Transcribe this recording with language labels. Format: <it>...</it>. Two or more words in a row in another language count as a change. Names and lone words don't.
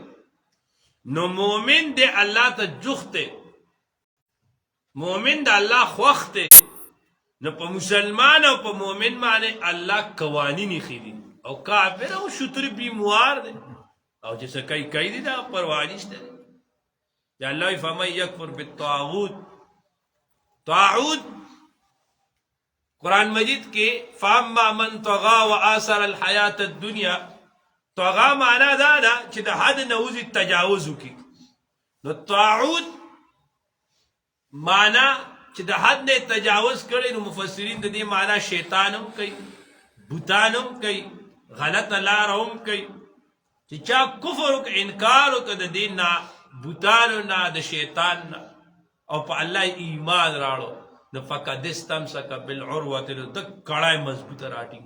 <ps>نو مومن دی الله ته جوخت دی، مومن د الله خوښ دی. نو په مسلمان او په مومن باندې الله قوانین ایښي دي، او کافر او شتر بیموار دی او چې څه کوي کوي دي، دا پروا نشته دی. یا الله</ps> <ar>فمن یکفر بالطاغوت،</ar> <ps>طاغوت قرآن مجید کې</ps> <ar>فاما من طغى وآثر الحیات الدنیا،</ar> <ps>طغى معنا دا ده چې د حد نه وځي تجاوز وکړي. نو طاغوت معنا چې د حد نه تجاوز کړي، نو مفسرین د دې معنا شیطان هم کوي، بوتان هم کوي، غلطه لاره هم کوي. چې چا کفر وکړ انکار وکړ د دین نه، بوتانو نه، د شیطان نه، او په الله ایمان راړو، نو</ps> <ar>فقد استمسک بالعروة،</ar> <ps>د کړای مضبوطه راټینګه.</ps>